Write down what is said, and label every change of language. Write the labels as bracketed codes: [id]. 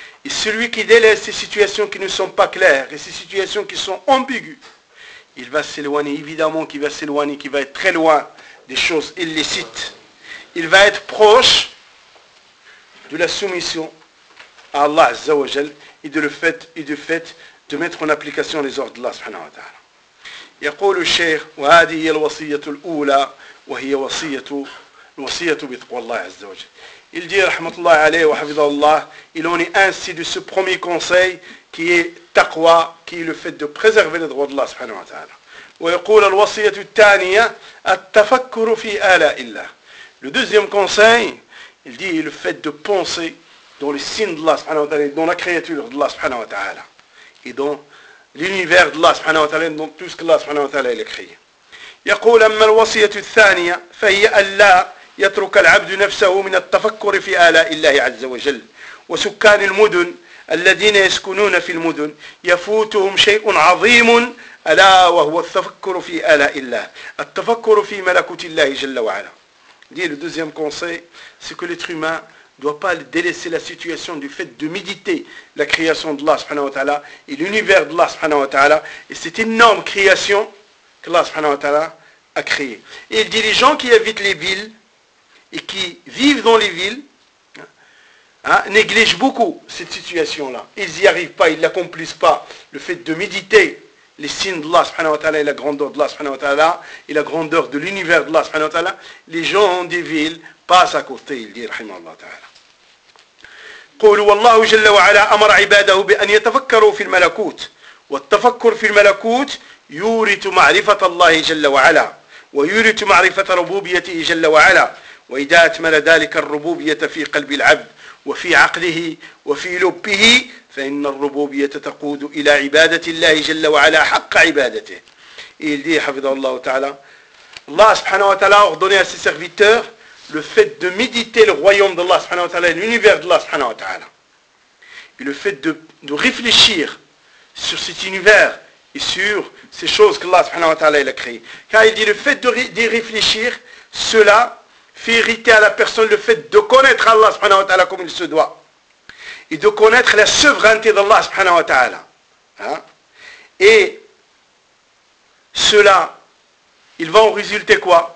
[fr] Et celui qui délaisse ces situations qui ne sont pas claires et ces situations qui sont ambiguës, il va s'éloigner, évidemment qu'il va s'éloigner, qu'il va être très loin des choses illicites. Il va être proche de la soumission à Allah Azza wa Jal et de le fait, et du fait de mettre en application les ordres d'Allah subhanahu wa ta'ala. [ar] يقول الشيخ وهذه هي الوصية الأولى وهي وصية الوصية بتقوى الله عز وجل. [fr] Il dit, rahmatullah alayhi wa hafidhahullah, il en est ainsi de ce premier conseil qui est taqwa, qui est le fait de préserver les droits d'Allah subhanahu wa ta'ala. [ar] ويقول الوصية الثانية التفكر في آلاء الله. [fr] Le deuxième conseil, il dit, le fait de penser dans les signes d'Allah subhanahu wa ta'ala, dans la créature d'Allah subhanahu wa ta'ala, et dans l'univers d'Allah subhanahu wa ta'ala, dans tout ce que Allah subhanahu wa ta'ala a créé. [ar] يقول أما الوصية الثانية فهي ألا يترك العبد نفسه من التفكر في آلاء الله عز وجل وسكان المدن الذين يسكنون في المدن يفوتهم شيء عظيم ألا وهو التفكر في آلاء الله التفكر في ملكوت الله جل وعلا. [fr] Dit le deuxième conseil, c'est que l'être humain doit pas délaisser la situation du fait de méditer la création d'Allah subhanahu wa ta'ala et l'univers d'Allah subhanahu wa ta'ala et cette énorme création qu'Allah subhanahu wa ta'ala a créée. Et il dit, les gens qui habitent les villes et qui vivent dans les villes, hein, négligent beaucoup cette situation-là. Ils n'y arrivent pas, ils n'accomplissent pas le fait de méditer les signes d'Allah subhanahu wa ta'ala et la grandeur d'Allah subhanahu wa ta'ala et la grandeur de l'univers d'Allah subhanahu wa ta'ala. Les gens des villes passent à côté, il dit, rahimah Allah ta'ala. [ar] قولوا والله جل وعلا أمر عباده بأن يتفكروا في الملكوت والتفكر في الملكوت يورث معرفة الله جل وعلا ويورث معرفة ربوبيته جل وعلا وإذا أتمل ذلك الربوبية في قلب العبد وفي عقله وفي لبه فإن الربوبية تقود إلى عبادة الله جل وعلا حق عبادته [fr] il dit [ar] حفظه الله تعالى الله سبحانه وتعالى [fr] ordonné à ses serviteurs le fait de méditer le royaume d'Allah subhanahu wa ta'ala et l'univers d'Allah subhanahu wa ta'ala et le fait de réfléchir sur cet univers et sur ces choses que Allah subhanahu wa ta'ala il a créées. Car il dit le fait de réfléchir, cela fait hériter à la personne le fait de connaître Allah subhanahu wa ta'ala comme il se doit et de connaître la souveraineté d'Allah subhanahu wa ta'ala. Hein? Et cela, il va en résulter quoi?